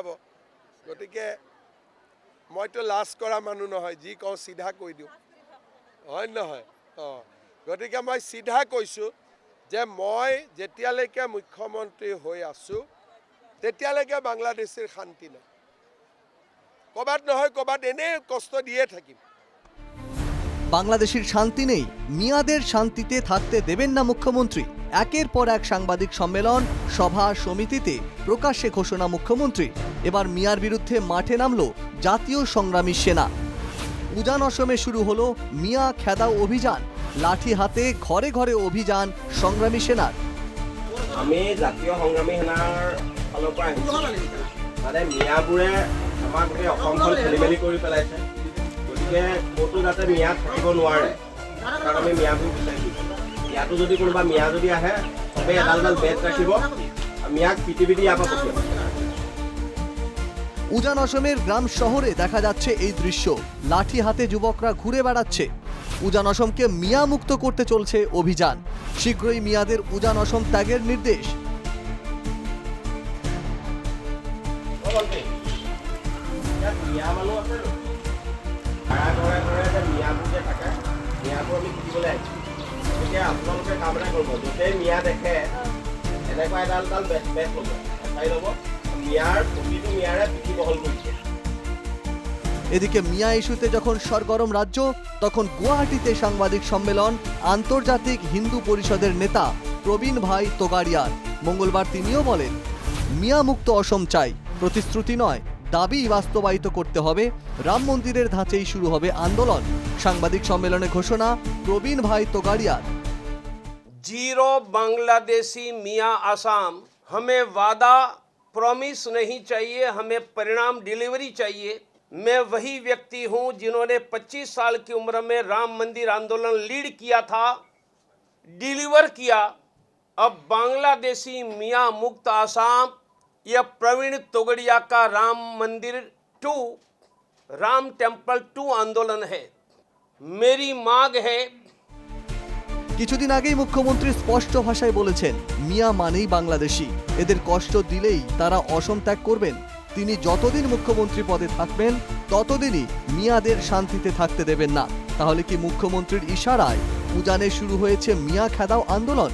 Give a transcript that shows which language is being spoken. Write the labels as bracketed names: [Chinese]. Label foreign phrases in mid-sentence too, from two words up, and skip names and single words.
[Assamese] গতিকে মইতো লাজ কৰা মানুহ নহয়, যি কওঁ চিধা কৈ দিওঁ, হয় নহয়? গতিকে মই চিধা কৈছোঁ যে মই যেতিয়ালৈকে মুখ্যমন্ত্ৰী হৈ আছোঁ তেতিয়ালৈকে বাংলাদেশীৰ শান্তি নাই। ক'ৰবাত নহয় ক'ৰবাত এনেই কষ্ট দিয়ে থাকিম। [Bangla] বাংলাদেশের শান্তি নেই, মিয়াদের শান্তিতে থাকতে দেবেন না মুখ্যমন্ত্রী। একের পর এক সাংবাদিক সম্মেলন, সভা, সমিতিতে প্রকাশ্যে ঘোষণা মুখ্যমন্ত্রী। এবার মিয়ার বিরুদ্ধে মাঠে নামলো জাতীয় সংগ্রামী সেনা। উজান অসমে শুরু হলো মিয়া খেদাও অভিযান। লাঠি হাতে ঘরে ঘরে অভিযান সংগ্রামী সেনার। [Assamese] আমি জাতীয় সংগ্ৰামী সেনাৰ ফালৰ পৰা আহিছোঁ, মানে মিয়াবোৰে আমাক গোটেই অসমখন খেলি মেলি কৰি পেলাইছে। গতিকে ক'তো যাতে মিয়া থাকিব নোৱাৰে, কাৰণ আমি মিয়াবোৰ বিচাৰিছোঁ। ইয়াতো যদি কোনোবা মিয়া যদি আহে চবেই এডাল এডাল বেট ৰাখিব, মিয়াক পিটি পিটি ইয়াৰ পৰা পঠিয়াব। [Bangla] উজান অসমের গ্রাম শহরে দেখা যাচ্ছে এই দৃশ্য। লাঠি হাতে যুবকরা ঘুরে বেড়াচ্ছে। উজান অসমকে মিয়া মুক্ত করতে চলছে অভিযান। শীঘ্রই মিয়াদের উজান অসম ত্যাগের নির্দেশ। [Assamese] মিয়া মানুহ আছে ভাড়া ঘৰে ঘৰে যে মিয়াবোৰ যে থাকে, মিয়াবোৰ আমি পিটিবলৈ আহিছোঁ। গতিকে আপোনালোকে কাম এটা কৰিব, য'তেই মিয়া দেখে এনেকুৱা এডাল এডাল বেট বেট ল'ব, চাই ল'ব, [Bangla] মিয়ার প্রতিটি মিয়ারে পিঠি বহল করছে। এদিকে মিয়া ইস্যুতে যখন সরগরম রাজ্য, তখন গুয়াহাটিতে সাংবাদিক সম্মেলন আন্তর্জাতিক হিন্দু পরিষদের নেতা প্রবীণ ভাই তোগাড়িয়ার। মঙ্গলবার তিনিও বলেন, মিয়া মুক্ত অসম চাই, প্রতিশ্রুতি নয়, দাবি বাস্তবায়িত করতে হবে। রাম মন্দিরের ধাঁচেই শুরু হবে আন্দোলন। সাংবাদিক সম্মেলনে ঘোষণা প্রবীণ ভাই তোগাড়িয়ার। [Hindi] जीरो बांग्लादेशी मियाँ आसाम, हमें वादा प्रॉमिस नहीं चाहिए, हमें परिणाम डिलीवरी चाहिए। मैं वही व्यक्ति हूं जिन्होंने 25 साल की उम्र में राम मंदिर आंदोलन लीड किया था, डिलीवर किया। अब बांग्लादेशी मियाँ मुक्त आसाम, यह प्रवीण तोगड़िया का राम मंदिर 2, राम टेम्पल 2 आंदोलन है। मेरी मांग है। [Bangla] কিছুদিন আগেই মুখ্যমন্ত্রী স্পষ্ট ভাষায় বলেছেন, মিয়া মানেই বাংলাদেশি, এদের কষ্ট দিলেই তারা অসম ত্যাগ করবেন। তিনি যতদিন মুখ্যমন্ত্রী পদে থাকবেন ততদিনই মিয়াদের শান্তিতে থাকতে দেবেন না। তাহলে কি মুখ্যমন্ত্রীর ইশারায় উজানে শুরু হয়েছে মিয়া খেদাও আন্দোলন?